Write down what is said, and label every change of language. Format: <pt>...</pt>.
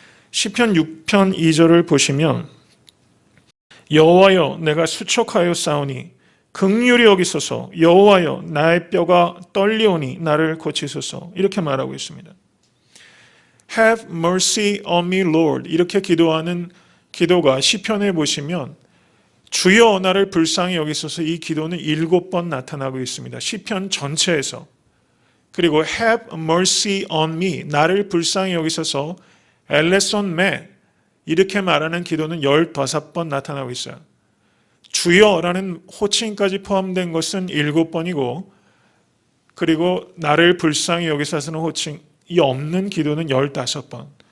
<ko>시편 6편 2절을 보시면 여호와여 내가 수척하여 싸우니 긍휼히 여기소서 여호와여 나의 뼈가 떨리오니 나를 고치소서 이렇게 말하고 있습니다.</ko> <en>Have mercy on me, Lord.</en> <ko>이렇게 기도하는 기도가 시편에 보시면 주여 나를 불쌍히 여기소서 이 기도는 7번 나타나고 있습니다. 시편 전체에서.</ko> <en>그리고 have mercy on me.</en> <ko>나를 불쌍히 여기소서 엘레손 메. 이렇게 말하는 기도는 15번 나타나고 있어요. 주여라는 호칭까지 포함된 것은 7번이고 그리고 나를 불쌍히 여기소서는 호칭이 없는 기도는 15번.</ko>